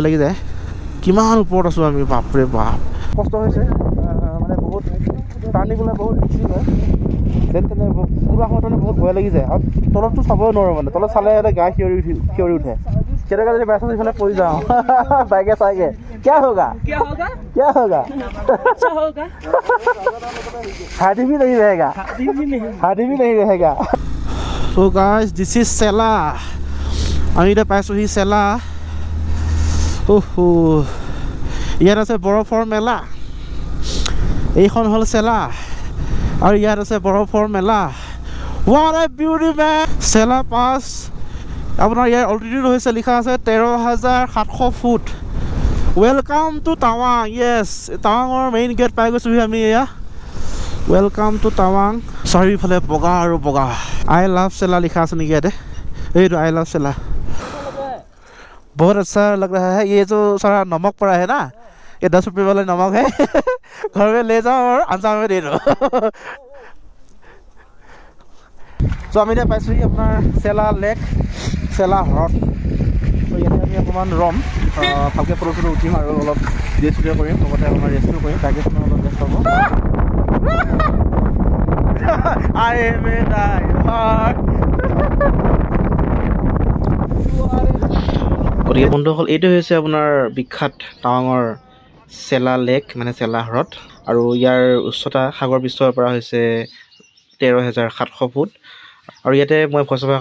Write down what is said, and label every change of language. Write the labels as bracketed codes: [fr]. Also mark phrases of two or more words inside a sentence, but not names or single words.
[as] লাগি যায় কিমান ওপৰত আছোঁ আমি বাপৰে বাপ কষ্ট হৈছে মানে বহুত টাৰ্ণিঙলৈ বহুত ৰিক্সি হয় তেনে পুৰা সময়ত বহুত ভয় লাগি যায় আৰু তলততো চাবই নোৱাৰোঁ মানে তলত চালে গা শিয়ৰি উঠে কেতিয়াবা যদি বাইক ইফালে পৰি যাওঁ বাইকে চাইকে [hi] क्या होगा हाथी भी नहीं रहेगा [en] So guys, this is Sela. [as] আমি এতিয়া পাইছোঁহি চেলা ইয়াত আছে বৰফৰ মেলা এইখন হ'ল চেলা আৰু ইয়াত আছে বৰফৰ মেলা [en] What a beauty man! [as] চেলা পাছ আপোনাৰ ইয়াৰ অল্টিটিউড হৈছে লিখা আছে 13,700 ফুট [en] welcome to Tawang [as] য়েছ টাৱাঙৰ [en] main gate [as] পাই গৈছোঁহি আমি এয়া [en] welcome to Tawang [as] চাৰিওফালে বগা আৰু বগা [en] I love Sela [as] লিখা আছে নেকি ইয়াতে এইটো [en] I love Sela [hi] बहुत अच्छा लग रहा है ये जो सारा नमक पड़ा है ना ये 10 रुपये वाला नमक है घर में ले जाओ और अंजाम में दे दो [as] तो আমি এতিয়া পাইছোঁহি আপোনাৰ চেলা লেক চেলা হ্ৰদ তো ইয়াতে আমি অকণমান ৰম ভালকৈ ফটো চটো উঠিম আৰু অলপ ভিডিঅ' চিডিঅ' কৰিম লগতে অকণমান ৰেষ্টো কৰিম বাইকেখনো অলপ ৰেষ্ট হ'ব গতিকে বন্ধুসকল এইটো হৈছে আপোনাৰ বিখ্যাত টাৱাঙৰ চেলা লেক মানে চেলা হ্ৰদ আৰু ইয়াৰ উচ্চতা সাগৰ পৃষ্ঠৰ পৰা হৈছে 13,700 ফুট আৰু ইয়াতে মই [en] voice over